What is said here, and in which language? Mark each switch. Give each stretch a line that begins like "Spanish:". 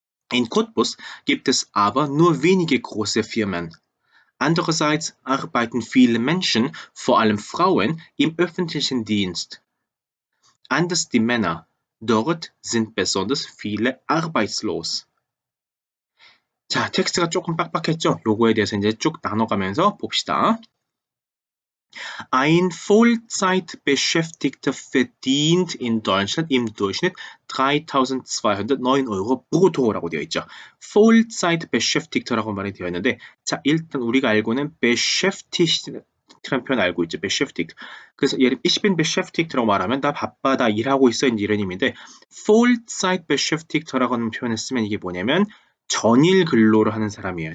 German: In Cottbus gibt es aber nur wenige große Firmen. Andererseits arbeiten viele Menschen, vor allem Frauen, im öffentlichen Dienst. Anders die Männer. Dort sind besonders viele arbeitslos.
Korean: 자, 텍스트가 조금 빡빡했죠? 요거에 대해서 이제 쭉 나눠가면서 봅시다.
German: Ein Vollzeitbeschäftigter verdient in Deutschland im Durchschnitt 3.209 Euro brutto
Korean: 라고 되어 있죠. Vollzeitbeschäftigter라고 말이 되어 있는데, 자, 일단 우리가 알고는 beschäftigt라는 표현 알고 있죠.
German: beschäftigt.
Korean: 그래서 예를
German: ich bin beschäftigt
Korean: 라고 말하면 나 바빠, 나 일하고 있어 이런 의미인데, Vollzeitbeschäftigter라고 하는 표현을 쓰면 이게 뭐냐면 전일 근로를 하는 사람이에요.